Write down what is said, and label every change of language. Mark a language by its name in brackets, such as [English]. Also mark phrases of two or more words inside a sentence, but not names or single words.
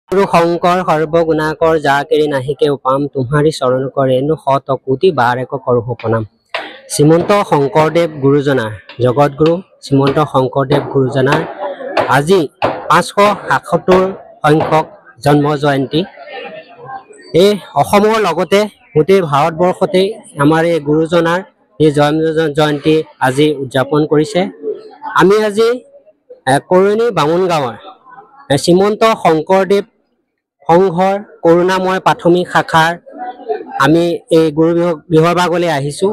[Assamese] গুৰু শংকৰ সৰ্বগুণাকৰ যা কেৰি নাহিকে উপাম তুমহাৰি চৰণ কৰে নু শত কোটি বাৰ এক কৰো প্ৰণাম। শ্ৰীমন্ত শংকৰদেৱ গুৰুজনাৰ জগত গুৰু শ্ৰীমন্ত শংকৰদেৱ গুৰুজনাৰ আজি 577 সংখ্যক জন্ম জয়ন্তী। এই অসমৰ লগতে গোটেই ভাৰতবৰ্ষতে আমাৰ এই গুৰুজনাৰ এই জন্ম জয়ন্তী আজি উদযাপন কৰিছে। আমি আজি কৰণী বামুণ গাঁৱৰ শ্ৰীমন্ত শংকৰদেৱ সংঘৰ কৰোণাময় প্ৰাথমিক শাখাৰ আমি এই গুৰু বিহৰবাগলৈ আহিছোঁ।